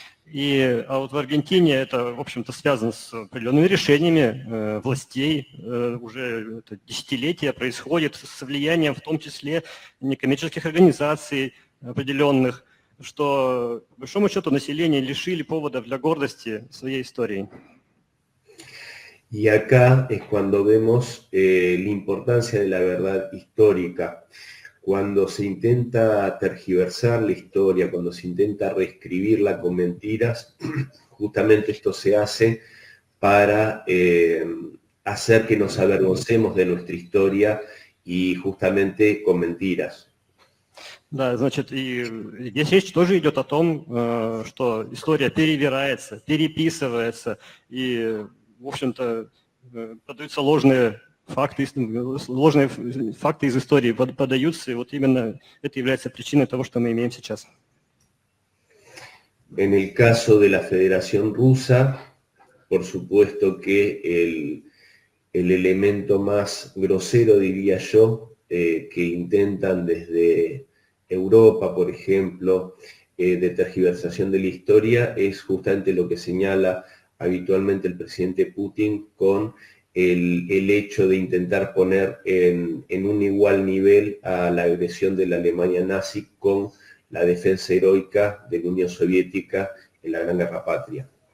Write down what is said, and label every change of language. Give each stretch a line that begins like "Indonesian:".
Russian: А вот в Аргентине это, в общем-то, связано с определенными решениями властей. Уже это десятилетия происходит с влиянием, в том числе, некоммерческих организаций определенных, что, по большому счету, население лишили поводов для гордости своей историей.
Spanish: Y acá es cuando vemos la importancia de la verdad histórica. Cuando se intenta tergiversar la historia, cuando se intenta reescribirla con mentiras, justamente esto se hace para hacer que nos avergoncemos de nuestra historia y justamente con mentiras.
Russian: Да, значит, и здесь речь тоже идет о том, что история перевирается, переписывается, и, в общем-то, подаются ложные факты из истории подаются, и вот именно это является причиной того, что мы имеем сейчас.
Spanish: En el caso de la Federación Rusa, por supuesto que el elemento más grosero, diría yo, que intentan desde Europa, por ejemplo, de tergiversación de la historia, es justamente lo que señala habitualmente el presidente Putin con el hecho de intentar poner en un igual nivel a la agresión de la Alemania nazi con la defensa heroica de la Unión Soviética en la Gran Guerra Patria.